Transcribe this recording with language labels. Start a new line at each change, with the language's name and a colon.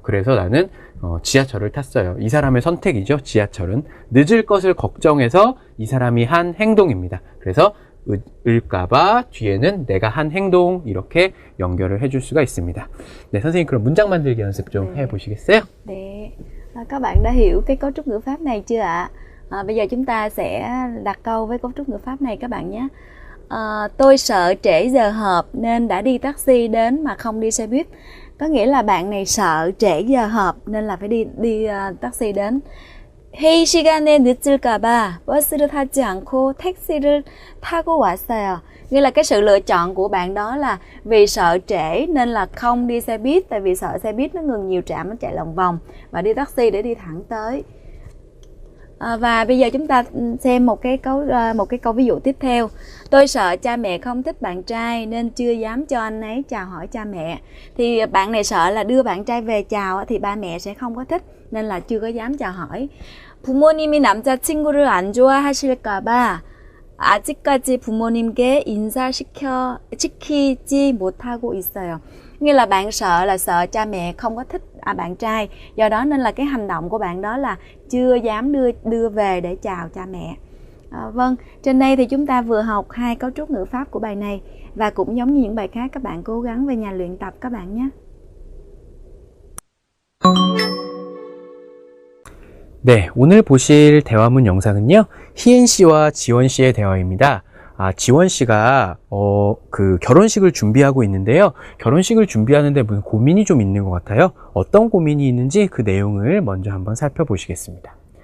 Korean: 그래서 나는 지하철을 탔어요. 이 사람의 선택이죠. 지하철은 늦을 것을 걱정해서 이 사람이 한 행동입니다. 그래서 을까봐 뒤에는 내가 한 행동, 이렇게 연결을 해줄 수가 있습니다. 네, 선생님 그럼 문장 만들기 연습 좀 해보시겠어요? 네.
Vietnamese: Các bạn đã hiểu cái cấu trúc ngữ pháp này chưa ạ? Bây giờ chúng ta sẽ đặt câu với cấu trúc ngữ pháp này các bạn nhé. Tôi sợ trễ giờ họp nên đã đi taxi đến mà không đi xe buýt. Có nghĩa là bạn này sợ trễ giờ họp nên là phải đi taxi đến.
Korean: 회의 시간에 늦을까봐 버스를 타지 않고 택시를 타고 왔어요.
Vietnamese: Nghĩa là cái sự lựa chọn của bạn đó là vì sợ trễ nên là không đi xe buýt, tại vì sợ xe buýt nó ngừng nhiều trạm, nó chạy lòng vòng, và đi taxi để đi thẳng tới. Và bây giờ chúng ta xem một cái câu ví dụ tiếp theo. Tôi sợ cha mẹ không thích bạn trai nên chưa dám cho anh ấy chào hỏi cha mẹ. Thì bạn này sợ là đưa bạn trai về chào thì ba mẹ sẽ không có thích nên là chưa có dám chào hỏi.
Korean: 부모님이 남자친구를 안 좋아하실까봐 아직까지 부모님께 인사시키지 못하고 있어요.
Vietnamese: Như là bạn sợ cha mẹ không có thích bạn trai, do đó nên là cái hành động của bạn đó là chưa dám đưa về để chào cha mẹ. Vâng, trên đây thì chúng ta vừa học hai cấu trúc ngữ pháp của bài này, và cũng giống như những bài khác, các bạn cố gắng về nhà luyện tập các bạn nhé.
Korean: 네, 오늘 보실 대화문 영상은요, 희엔 씨와 지원 씨의 대화입니다. 지원 씨가 그 결혼식을 준비하고 있는데요. 결혼식을 준비하는데 무슨 고민이 좀 있는 것 같아요. 어떤 고민이 있는지 그 내용을 먼저 한번 살펴보시겠습니다.